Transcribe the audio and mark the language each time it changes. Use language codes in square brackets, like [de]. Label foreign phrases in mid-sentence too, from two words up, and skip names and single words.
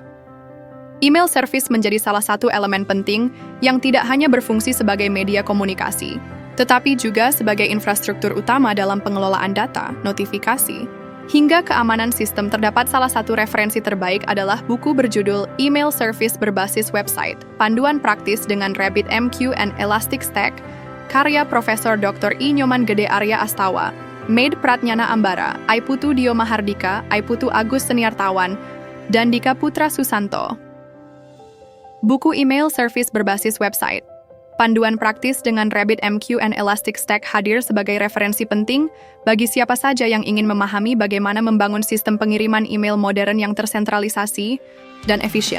[en] Email service [id] menjadi salah satu elemen penting yang tidak hanya berfungsi sebagai media komunikasi, tetapi juga sebagai infrastruktur utama dalam pengelolaan data, notifikasi, hingga keamanan sistem. Terdapat salah satu referensi terbaik adalah buku berjudul Email Service berbasis website, Panduan Praktis dengan RabbitMQ and Elasticstack, karya Profesor Dr. I. Nyoman Gede Arya Astawa, Maid Pratnyana Ambara, Aiputu Dio Mahardika, Aiputu Agus Seniartawan, dan Dika Putra Susanto. Buku Email Service berbasis website, Panduan Praktis dengan RabbitMQ and Elasticstack hadir sebagai referensi penting bagi siapa saja yang ingin memahami bagaimana membangun sistem pengiriman email modern yang tersentralisasi dan efisien.